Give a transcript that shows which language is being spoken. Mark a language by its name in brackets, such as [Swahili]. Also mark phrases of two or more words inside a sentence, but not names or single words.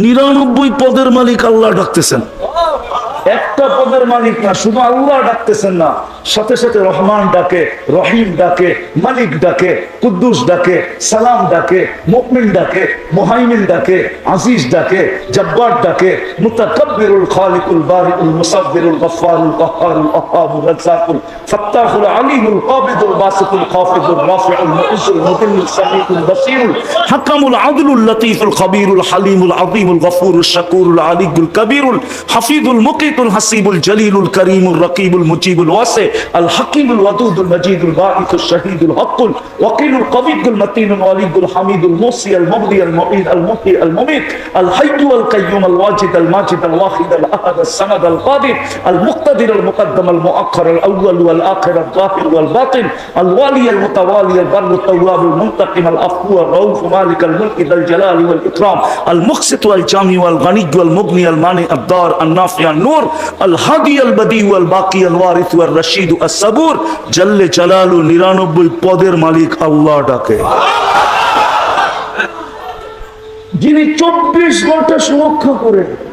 [Bangla] 99 পদের মালিক আল্লাহ ডাকতেছেন। একটা পদের মালিক না, শুধু আল্লাহ ডাকতেছেন না, সাথে সাথে রহমান ডাকে, রহিম ডাকে, মালিক ডাকে, কুদ্দুস ডাকে, সালাম ডাকে, মুমিন ডাকে, মুহাইমিন ডাকে, আজিজ ডাকে, জব্বার ডাকে, মুতাকাব্বিরুল খালিকুল বারিউল মুসাব্বিরুল গফফারুল কাহ্হারুল ওয়াহ্হাবুর রাজ্জাকুল ফাত্তাহুল আলিমুল কাবিদুল বাসিতুল খাফিদুল রাফিউল মুইজুল মুদিল্লুল সামিউল বাসীরুল হাকামুল আদলুল লতীফুল খবীরুল হালিমুল আযীমুল গফুরুল শাকুরুল আলিয়ুল কবীরুল হাফিজুল মুকিতুল হাসিবুল জলিলুল করিমুল রকিবুল মুজিবুল ওয়াসি আল হাকিমুল ওয়াদুদুল মজিদুল বাঈসুল শহীদুল হকুল ওয়াকিলুল কবিদুল মতিনুল ওয়ালিদুল হামিদুল মুসি আল মুগদি আল মুঈদ আল মুহyi আল মুমীত আল হাইয়্যু আল কাইয়্যুম আল ওয়াজিদ আল মাজিদ আল ওয়াহিদ আল আহাদ আল সামাদ আল কাদির আল মুক্তাদির আল মুকদ্দম আল মুআক্খার আল আউয়াল ওয়াল আখির আল যাহির ওয়াল বাতিন আল ওয়ালি আল মুতাওয়ালি আল বাররু তাওয়াব আল মুনতাকিম আল আফু আল রাউফ [Arabic] مالك الملك ذو الجلال والإكرام [Bangla] আল মুকসিত ওয়াল জামি ওয়াল গনি ওয়াল মুগনি আল মানি আদ দার আল নাফি আল নূর আল হাদি আল বদি ওয়াল বাকি আল ওয়ারিস ওয়াল রশিদ আস সাবুর [Arabic] جل جلاله [Bangla] 99 পদের মালিক আল্লাহ ডাকে, যিনি 24 ঘন্টা সুরক্ষা করেন।